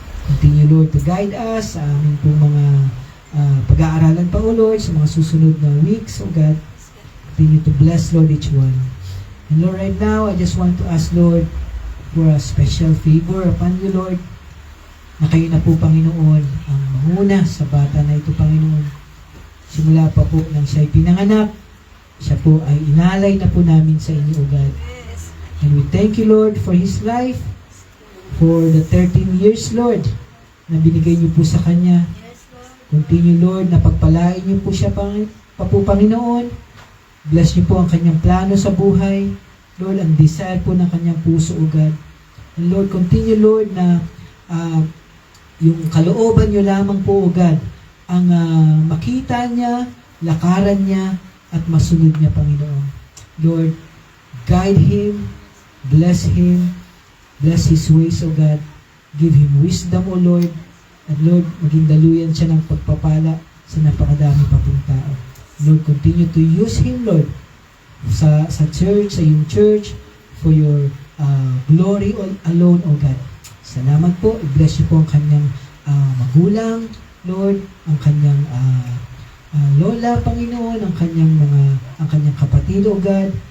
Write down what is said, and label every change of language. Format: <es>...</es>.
<en>Continue, Lord, to guide us</en> <tl>sa aming po mga pag-aaralan pa, O Lord, sa mga susunod na weeks, O God.</tl> <en>Continue to bless, Lord, each one. And Lord, right now, I just want to ask, Lord, for a special favor upon you, Lord,</en> <tl>na kayo na po, Panginoon, ang manguna sa bata na ito,</tl> <en>Panginoon.</en> <tl>Simula pa po nang siya'y pinanganak, siya po ay inalay na po namin sa inyo, O God.</tl> <en>And we thank you, Lord, for his life, for the 13 years, Lord,</en> <tl>na binigay niyo po sa kanya.</tl> <en>Continue, Lord,</en> <tl>na pagpalain niyo po siya, pa po, Panginoon. Bless niyo po ang kanyang plano sa buhay. Lord, ang desire po ng kanyang puso, O God.</tl> <en>And Lord, continue, Lord,</en> <tl>na yung kalooban niyo lamang po, O God, ang makita niya, lakaran niya, at masunod niya, Panginoon.</tl> <en>Lord, guide him, bless his ways, O God. Give him wisdom, O Lord.</en> <tl>At Lord, maging daluyan siya ng pagpapala sa napakadami pa pong tao.</tl> <en>Lord, continue to use him, Lord,</en> <tl>sa church, sa iyong church,</tl> <en>for your glory alone, O God.</en> <tl>Salamat po. I-bless niyo po ang kanyang magulang, Lord, ang kanyang lola, Panginoon, ang kanyang kapatid, O God.</tl>